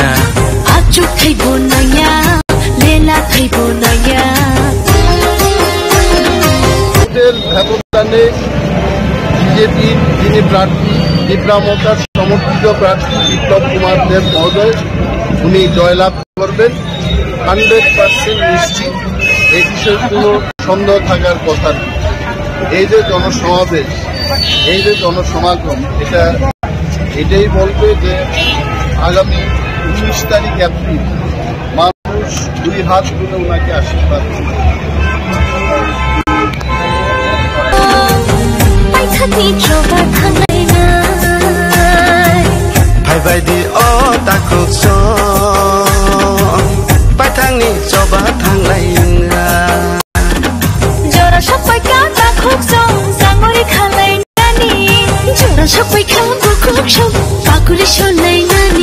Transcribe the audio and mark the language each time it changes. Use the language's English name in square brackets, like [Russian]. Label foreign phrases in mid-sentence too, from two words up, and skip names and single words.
[Kok Borok] Achuk thai bonaya, Lela thai bonaya. [Bangla] ব্যবধানে বিজেপির যিনি প্রার্থী দীপ্রামতার সমর্থিত প্রার্থী বিপ্লব কুমার দেব মহোদয় উনি জয়লাভ করবেন 100% নিশ্চিত। এই বিষয়ে কোনো সন্দেহ থাকার কথা নেই। এই যে জনসমাবেশ, এই যে জনসমাগম, এটাই বলবে যে আগামী 19 তারিখ এপ্রিল মানুষ দুই হাত তুলে ওনাকে আশীর্বাদ করবে। [Kok Borok] Hai bai di o takut song Paitangni coba thang lainnya Jora sopai ka takut song sangori khalai nani Jora sopai ka bakuk song pakuri shonai nani